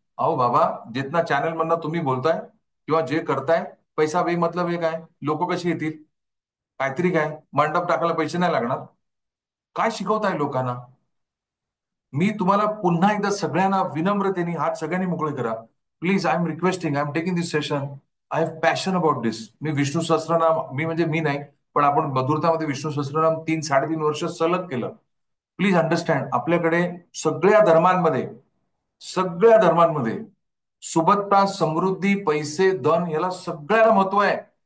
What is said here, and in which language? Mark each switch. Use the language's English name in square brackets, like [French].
[Marathi] अहो बाबा, जितना चॅनल मधनं तुम्ही बोलताय किंवा जे करताय, पैसा बेमतलब आहे काय? लोक कशी येतील? काहीतरी काय मंडप टाकायला पैसे नाही लागणार? काय शिकवताय लोकांना? मी तुम्हाला पुन्हा एकदा सगळ्यांना विनम्रतेने हात सगळ्यांनी मोकळे करा. [English] Please, I am requesting, I am taking this session. I have passion about this. [Marathi] मी विष्णू सहस्त्रनाम, मी म्हणजे मी नाही, पण आपण मधुरतामध्ये विष्णू सहस्त्रनाम 3-3.5 वर्ष सलग केलं. [English] please understand, [Marathi] आपल्याकडे सगळ्या धर्मांमध्ये, सगळ्या धर्मांमध्ये सुबत्ता, समृद्धी, पैसे, धन याला सगळ्याला महत्व आहे.